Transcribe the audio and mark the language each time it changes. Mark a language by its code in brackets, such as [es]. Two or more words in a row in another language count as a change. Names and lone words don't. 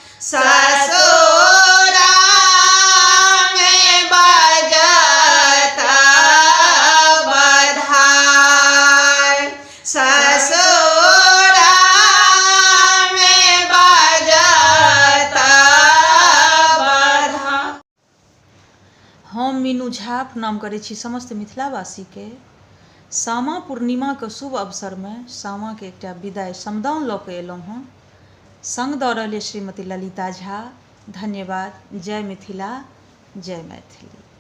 [mai] ससुरा में बजता बधाई ससुरा में बजता बधाई। हम मीनू झा प्रणाम करै छी समस्त मिथिलावासी के सामा पूर्णिमा के शुभ अवसर में सामा के एकटा विदाई समदाउन लऽ कऽ एलहुँ हँ संग दऽ रहल अछि श्रीमती ललिता झा। धन्यवाद। जय मिथिला जय मैथिली।